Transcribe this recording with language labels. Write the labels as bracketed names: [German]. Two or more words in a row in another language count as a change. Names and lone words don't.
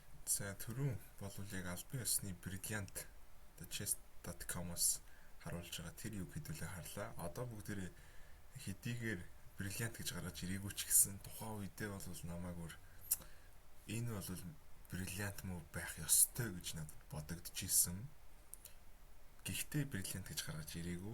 [Mongolian] За түрүүн болвол яг албан ёсны Brilliant chess.com-оос харуулж байгаа тэр юу хэдүүлээ харлаа. Одоо бүгдээрээ хэдийгээр Brilliant гэж гаргаж ирээгүй ч гэсэн тухайн үедээ бол намайг энэ бол [English] Brilliant move [Mongolian] байх ёстой гэж надад бодогдчихсэн. Гэхдээ Brilliant гэж гаргаж ирээгүй.